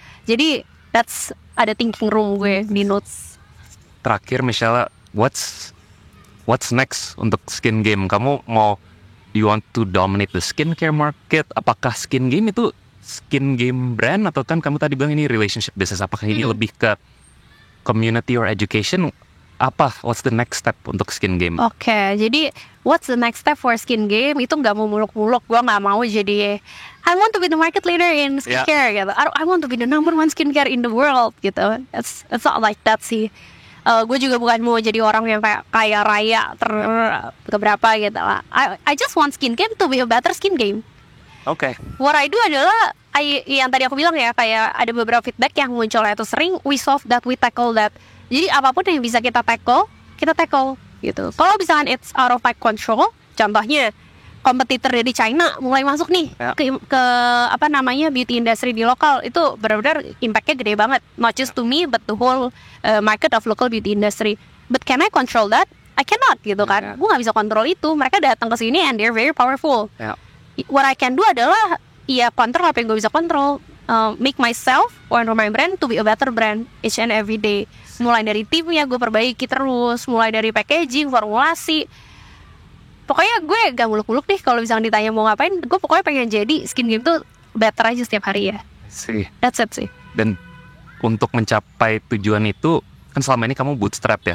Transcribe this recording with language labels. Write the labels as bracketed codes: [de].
[id] Jadi that's ada thinking room gue di notes. Terakhir Michelle, [en] what's next [id] untuk skin game? Kamu mau, [en] you want to dominate the skincare market? [id] Apakah skin game itu skin game brand, atau kan kamu tadi bilang ini relationship business? Apakah ini lebih ke community or education? [en] What's the next step untuk skin game? [id] Jadi [en] what's the next step for skin game [id] itu nggak mau muluk-muluk. Gue nggak mau jadi [en] I want to be the market leader in skincare gitu. I want to be the number one skincare in the world gitu. It's not like that sih. [id] Gue juga bukan mau jadi orang yang kayak kaya raya keberapa gitu lah. [en] I just want skin game to be a better skin game. What I do [id] adalah yang tadi aku bilang ya, kayak ada beberapa feedback yang munculnya itu sering, [en] we solve that, we tackle that. [id] Jadi apapun yang bisa kita tackle gitu. Kalau misalkan [en] it's out of my control, [id] contohnya kompetitor dari China mulai masuk nih ke apa namanya beauty industry di lokal, itu benar-benar impactnya gede banget, [en] not just to me but the whole market of local beauty industry. But can I control that? I cannot [id] gitu kan. Gue nggak bisa kontrol itu. Mereka datang ke sini [en] and they're very powerful. What I can do [id] adalah kontrol apa yang gue bisa kontrol. [en] Make myself or my brand to be a better brand each and every day. [id] Mulai dari timnya gue perbaiki terus, mulai dari packaging, formulasi. Pokoknya gue gak muluk-muluk deh kalau misalnya ditanya mau ngapain. Gue pokoknya pengen jadi skin game tuh better aja setiap hari ya. [en] That's it [id] sih. Dan untuk mencapai tujuan itu, kan selama ini kamu bootstrap ya.